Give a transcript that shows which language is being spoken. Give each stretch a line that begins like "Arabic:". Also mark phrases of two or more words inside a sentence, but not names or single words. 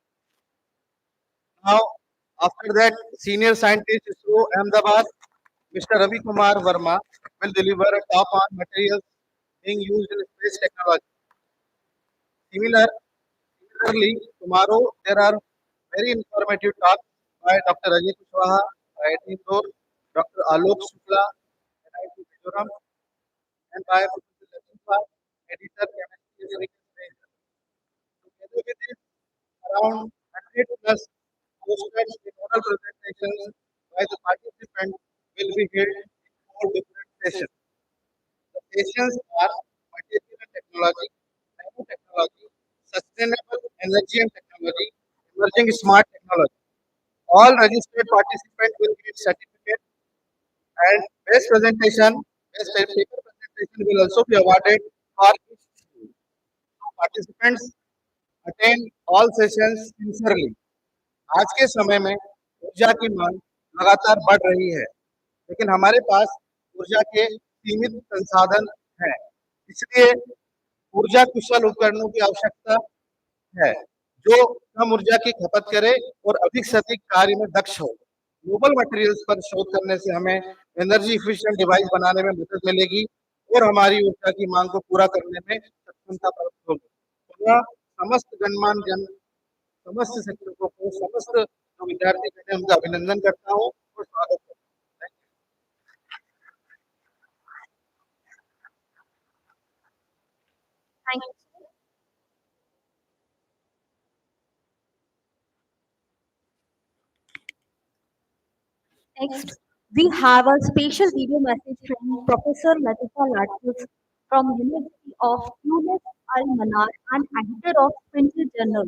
English: Now, after that, Senior Scientist ISRO Ahmedabad, Mr. Ravi Kumar Verma will deliver a talk on materials being used in space technology. Similar, Similarly, tomorrow there are very informative talks by Dr. Ajay Kushwaha, IIT Indore, Dr. Alok Shukla, NIT Mizoram, and by Professor Latifa, Editor Chemistry Agriculture. Together with this, around 100 plus posters with oral presentations by the participants will be held in four different sessions. The sessions are material and technology, nanotechnology, sustainable energy and technology, emerging smart technology. All registered participants will get certificate and best paper presentation will also be awarded for each school. Participants attend all sessions sincerely.
Hindi: आज के समय में ऊर्जा की मांग लगातार बढ़ रही है, लेकिन हमारे पास ऊर्जा के सीमित संसाधन हैं। इसलिए ऊर्जा कुशल उपकरणों की आवश्यकता है जो कम ऊर्जा की खपत करे और अधिक से अधिक कार्य में दक्ष हो।
English: global materials
Hindi: पर शोध करने से हमें
English: energy efficient device
Hindi: बनाने में मदद मिलेगी और हमारी ऊर्जा की मांग को पूरा करने में सक्षमता प्राप्त होगी। तो मैं समस्त गणमान्य जन, समस्त शिक्षकों को, समस्त जो विद्यार्थी हैं उनका अभिनंदन करता हूँ और स्वागत करता हूँ।
English: Thank you. Next, we have a special video message from Professor Latifa Latif from University of Tunis Al Manar and editor of Printed Journal.